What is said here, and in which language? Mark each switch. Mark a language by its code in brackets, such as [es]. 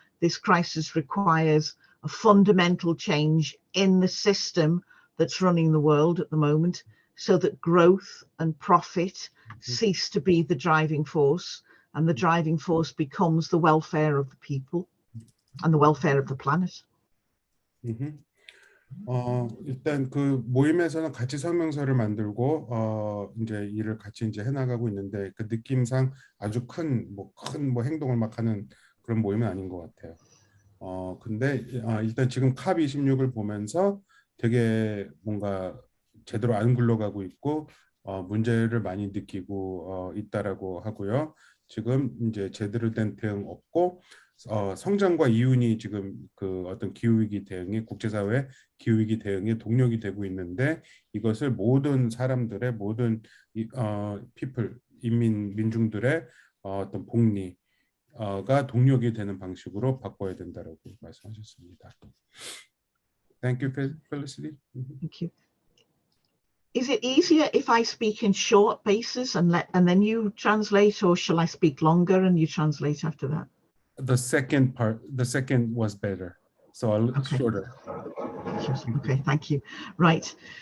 [en] This crisis requires a fundamental change in the system that's running the world at the moment, so that growth and profit cease to be the driving force, and the driving force becomes the welfare of the people and the welfare of the planet. [ko] 일단 그 모임에서는 같이 성명서를 만들고 이제 일을 같이 이제 해나가고 있는데 그 느낌상 아주 큰 행동을 막 하는 그런 모임은 아닌 것 같아요. 근데 일단 지금 캅 26을 보면서 되게 뭔가 제대로 안 굴러가고 있고 문제를 많이 느끼고 있다라고 하고요. 지금 이제 제대로 된 대응 없고 성장과 이윤이 지금 그 어떤 기후위기 대응이 국제사회 기후위기 대응의 동력이 되고 있는데 이것을 모든 사람들의 모든 people 민중들의 어떤 복리가 동력이 되는 방식으로 바꿔야 된다라고 말씀하셨습니다. [en] Thank you, Felicity. Thank you. Is it easier if I speak in short basis and then you translate, or shall I speak longer and you translate after that? The second was better, so a little shorter. Okay, thank you. Right.